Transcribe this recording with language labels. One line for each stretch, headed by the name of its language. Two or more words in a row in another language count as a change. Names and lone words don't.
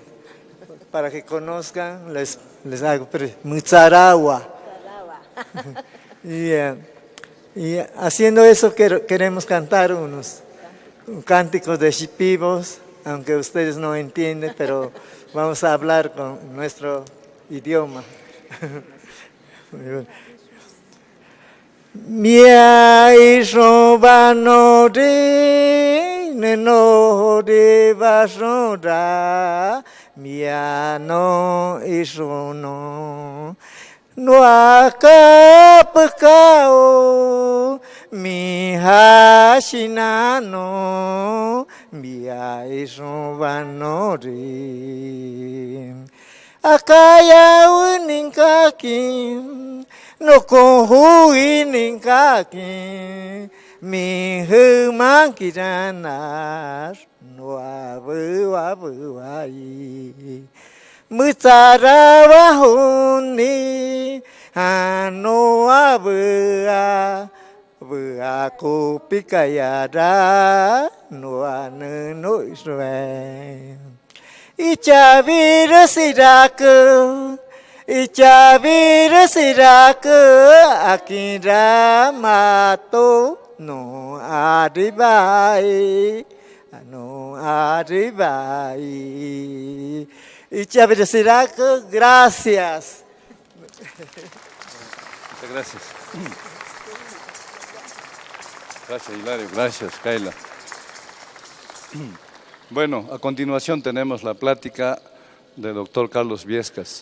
Spanish: Para que conozcan, les hago Mutsarawa. Y haciendo eso queremos cantar unos cánticos de Shipibos, aunque ustedes no entienden, pero vamos a hablar con nuestro idioma.
Shipibo-Conibo: Miai robano de neno de basura, miano isono, no acapacao, mi hashinano, miai robano de. Akaya uninkaki, no kohui ninkaki, mi humankiranas, no abu ai. Mutsarawa huni, no abua, aku pikayara, no anu no Israel. Ichabir siraku, akira mato no arribai, no arribai. Ichabir siraku,
Spanish: gracias. Muchas gracias. Gracias, Hilario. Gracias, Kaila. Bueno, a continuación tenemos la plática del doctor Carlos Viescas.